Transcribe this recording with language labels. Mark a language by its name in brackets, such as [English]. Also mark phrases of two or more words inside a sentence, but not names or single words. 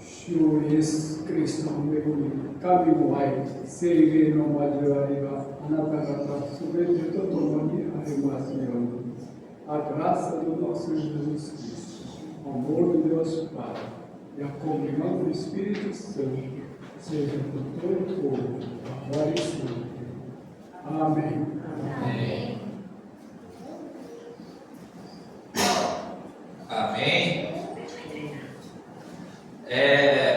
[Japanese] 主イエス・キリストの恵み、神の愛、聖霊の交わりがあなた方すべてと共にありますように。 [Portuguese] A graça do nosso Jesus Cristo, o amor de Deus Pai e a comunhão do Espírito Santo seja com todo o povo, agora e sempre. Amém. Amém. Amém.